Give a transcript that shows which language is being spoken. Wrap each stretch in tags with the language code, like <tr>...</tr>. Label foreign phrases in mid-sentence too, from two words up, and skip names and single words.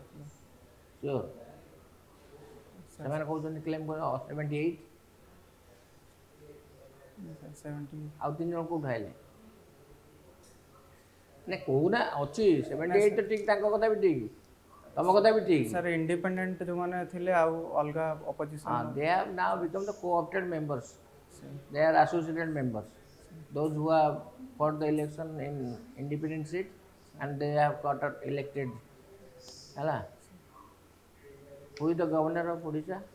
<or>ସିଓର ସେମାନେ କହୁଛନ୍ତି କ୍ଲେମ୍ କର 78</or> <en>Sir, 70.</en> <or>ଆଉ 3 ଜଣ କେଉଁଠୁ ଆଇଲେ ନାଇଁ କହୁନା ଅଛି 78 ତ ଠିକ୍ ତାଙ୍କ କଥା ବି ଠିକ୍ ତମ କଥା ବି ଠିକ୍ Sir, independent ଯୋଉମାନେ ଥିଲେ ଆଉ ଅଲଗା opposition.</or> <en>they have now become the co-opted members. They are associated members. Those who have fought the election in independent seat and they have got elected. Hello. Who is the governor of Odisha?</en>